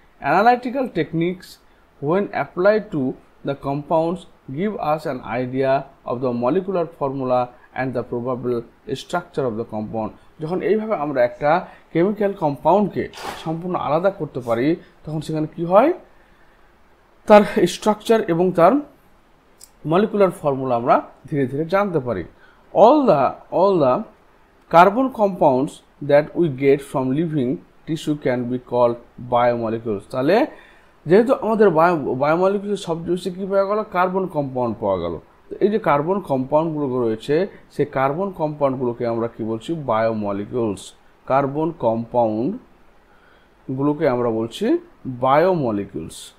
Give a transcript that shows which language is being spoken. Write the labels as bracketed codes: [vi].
[en] Analytical techniques when applied to the compounds give us an idea of the molecular formula and the probable structure of the compound. [bn] যখন এইভাবে আমরা একটা chemical কম্পাউন্ডকে সম্পূর্ণ আলাদা করতে পারি তখন সেখানে কি হয়, তার স্ট্রাকচার এবং তার মলিকুলার ফর্মুলা আমরা ধীরে ধীরে জানতে পারি। [en] All the carbon compounds that we get from living tissue can be called biomolecules. [bn] তাহলে যেহেতু আমাদের বায়োমলিকুলস সবচেয়ে বেশি কী পাওয়া গেল, কার্বন কম্পাউন্ড পাওয়া গেল। তো এই যে কার্বন কম্পাউন্ডগুলো রয়েছে সেই কার্বন কম্পাউন্ডগুলোকে আমরা কি বলছি, বায়োমলিকুলস। কার্বন কম্পাউন্ডগুলোকে আমরা বলছি বায়োমলিকুলস।